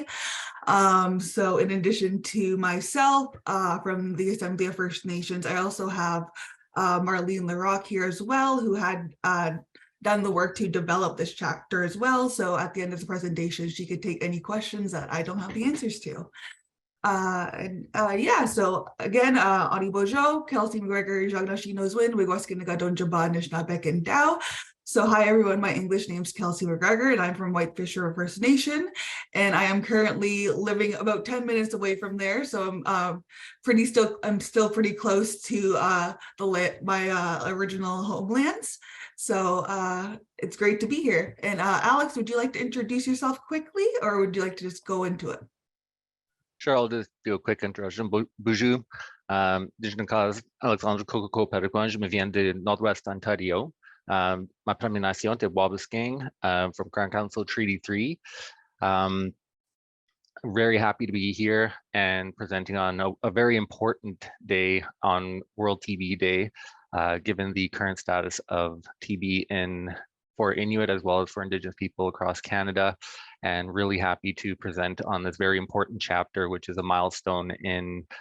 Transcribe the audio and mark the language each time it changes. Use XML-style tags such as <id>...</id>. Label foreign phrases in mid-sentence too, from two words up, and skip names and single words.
<en>So in addition to myself from the Assembly of First Nations, I also have Marlene Larocque here as well, who had done the work to develop this chapter as well. So at the end of the presentation, she could take any questions that I don't have the answers to. Yeah, so again,</en> <oj>Ani Bojo, Kelsey McGregor, Jagnashi Nozwin, Wigwaskinnagadon Jaba, Nishnabek,</oj> <en>and Dow. So hi everyone, my English name's Kelsey McGregor and I'm from Whitefish River First Nation. And I am currently living about 10 minutes away from there. So I'm still pretty close to my original homelands. So it's great to be here. And Alex, would you like to introduce yourself quickly or would you like to just go into it? Sure, I'll just do a quick introduction.</en> <fr>Bonjour, je m'appelle Alexandre Coco Petitquan, je me viens de Northwest Ontario. Ma première nation est Wabauskang from Grand Council Treaty 3.</fr> <en>Very happy to be here and presenting on a very important day on World TB Day, given the current status of TB for Inuit as well as for Indigenous people across Canada, and really happy to present on this very important chapter, which is a milestone in</en>